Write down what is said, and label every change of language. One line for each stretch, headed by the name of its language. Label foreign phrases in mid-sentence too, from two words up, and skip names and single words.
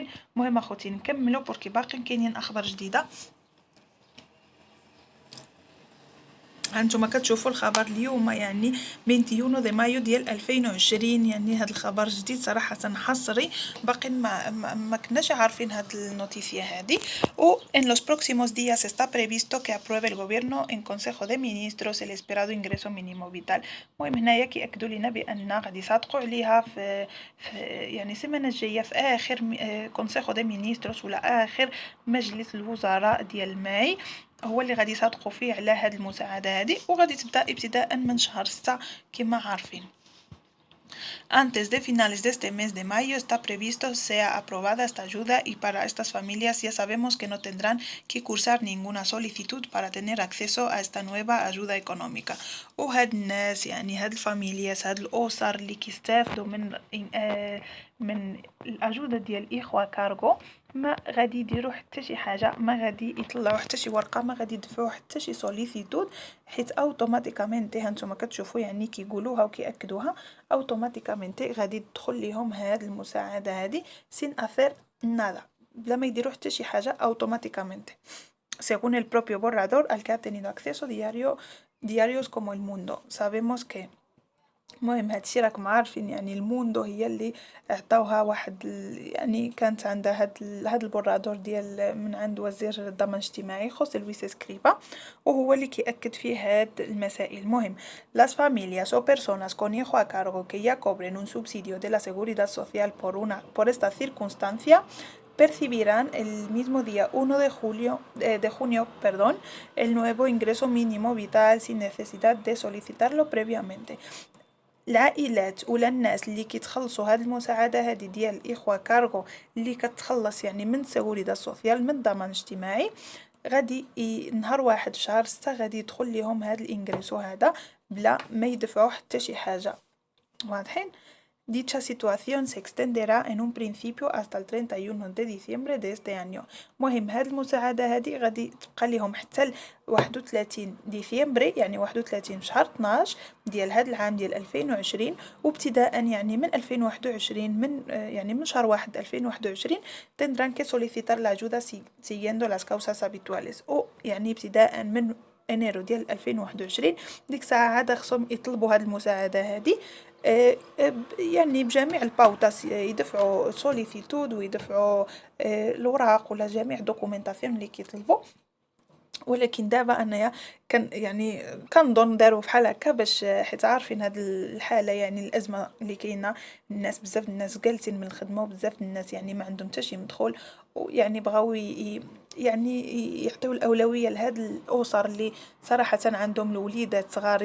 Arabic: المهم اخوتي نكملوا بوركي باقي كاينين اخبار جديده. هانتوما كتشوفوا الخبر اليوم يعني 21
Spanish: de mayo
Arabic: ديال 2020. يعني هذا الخبر جديد صراحه حصري، باقي ما كناش عارفين هاد النوتيسيا هذه.
Spanish: و en los próximos días está previsto que apruebe el gobierno en consejo de ministros el esperado ingreso mínimo vital.
Arabic: المهم هنايا كيأكدوا لنا بان غادي يصادقوا عليها في يعني السيمانه الجايه في اخر
Spanish: consejo de ministros
Arabic: ولا اخر مجلس الوزراء ديال ماي، هو اللي غادي يصادقوا فيه على هاد المساعده هذه. وغادي تبدا ابتداء من شهر 6 كما عارفين.
Spanish: Antes de finales de este mes de mayo está previsto sea aprobada esta ayuda, y para estas familias ya sabemos que no tendrán que cursar ninguna solicitud para tener acceso a esta nueva ayuda económica.
Arabic: وهاد الناس يعني هاد الفاميلياس هاد الاسر اللي كيستافدوا من الاجوده ديال الاخوه كارغو ما غادي يديروا حتى شي حاجه، ما غادي يطلعوا حتى شي ورقه، ما غادي يدفعوا حتى شي سوليسيتود، حيت اوتوماتيكامنتي هانتوما كتشوفوا يعني كيقولوها وكياكدوها اوتوماتيكامنتي غادي تدخل لهم هاد المساعده هذه
Spanish: sin hacer nada,
Arabic: بلا ما يديروا حتى شي حاجه اوتوماتيكامنتي.
Spanish: Según el propio borrador al que ha tenido acceso diarios como El Mundo. Sabemos que
Arabic: المهم هادشي راكم عارفين يعني الموندو هي اللي عطاوها واحد يعني كانت عندها هاد البرادور ديال من عند وزير الضمان الاجتماعي خوسي لويس اسكريبا، وهو اللي كيأكد فيه هاد المسائل.
Spanish: المهم las familias o personas con hijo a cargo que ya cobren un subsidio de la seguridad social por esta circunstancia percibirán el mismo día 1 de junio, el nuevo ingreso mínimo vital sin necesidad de solicitarlo previamente.
Arabic: العائلات ولا الناس اللي كيتخلصوا هاد المساعده هذه ديال الاخوه كارغو اللي كتخلص يعني من
Spanish: seguridad social
Arabic: من ضمان اجتماعي، غادي نهار 1 في شهر 6 غادي يدخل لهم هاد الانغريسو هذا بلا ما يدفعوا حتى شي حاجه. واضحين؟
Spanish: Dicha situación se extenderá en un principio hasta el 31 de diciembre de este año.
Arabic: مهم هاد المساعدة هادي غادي تبقى ليهم حتى ل 31 ديسمبر، يعني 31 شهر 12 ديال هاد العام ديال 2020، وابتداء يعني من 2021 من يعني من شهر 1 2021
Spanish: tendrán que solicitar la ayuda siguiendo las causas habituales،
Arabic: او يعني ابتداء من انيرو ديال 2021 ديك الساعة عاد خصهم يطلبوا هاد المساعدة هادي يعني بجميع الباوطاس، يدفعوا سوليسيتود ويدفعوا الوراق ولا جميع دوكومنتاسيون اللي كيطلبوا. ولكن دابا انايا كان يعني كنظن داروا بحال هكا باش حيت عارفين هاد الحاله، يعني الازمه اللي كاينه، الناس بزاف الناس جالسين من الخدمه وبزاف الناس يعني ما عندهم حتى شي مدخول، ويعني بغاو يعني يعطيو الاولويه لهاد الاسر اللي صراحه عندهم الوليدات صغارين.